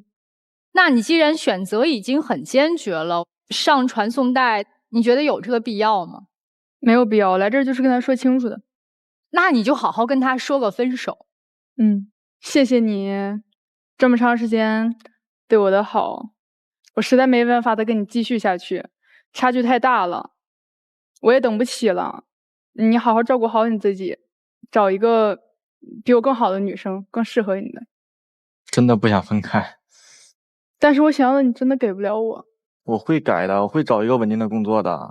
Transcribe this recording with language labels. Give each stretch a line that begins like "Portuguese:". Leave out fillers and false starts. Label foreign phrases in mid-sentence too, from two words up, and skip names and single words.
Chinese: 那你既然選擇已經很堅決了，上傳送帶，你覺得有這個必要嗎？沒有必要，來這兒就是跟他說清楚的。那你就好好跟他說個分手。謝謝你這麼長時間對我的好，我實在沒辦法再跟你繼續下去，差距太大了，我也等不起了。你好好照顧好你自己，找一個比我更好的女生，更適合你的。真的不想分開，但是我想要的你真的給不了我。我會改的，我會找一個穩定的工作的。